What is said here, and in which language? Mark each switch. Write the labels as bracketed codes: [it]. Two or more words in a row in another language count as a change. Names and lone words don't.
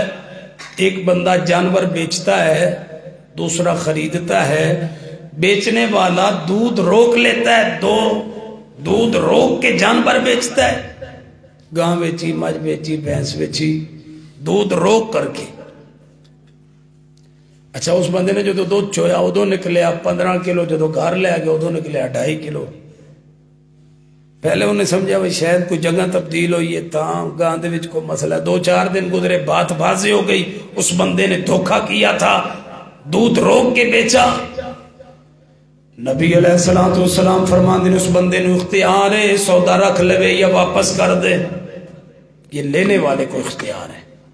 [ur] ایک بندہ جانور بیچتا ہے، دوسرا خریدتا ہے، بیچنے والا دودھ روک لیتا ہے، دودھ روک کے جانور بیچتا ہے، [pa] گاں بیچی، مجھ بیچی، [ur] بھینس بیچی، دودھ روک کر کے۔ [pa] اچھا اس بندے نے جو دودھ چویا ادو نکلیا 15 کلو، جدو گھر لے گیا ادو نکلیا 2.5 کلو۔ [ur] پہلے انہیں سمجھا بھائی شاید کوئی جگہ تبدیل ہوئی ہے، [pa] تاں گاں دے وچ کوئی مسئلہ ہے۔ [ur] 2-4 دن گزرے، بات بازی ہو گئی، اس بندے نے دھوکہ کیا تھا، دودھ روک کے بیچا۔ نبی [ar] علیہ السلام [ur] فرماندے نے اس بندے نے اختیار ہے سودا رکھ لے یا واپس کر دے، یہ لینے والے کو اختیار ہے۔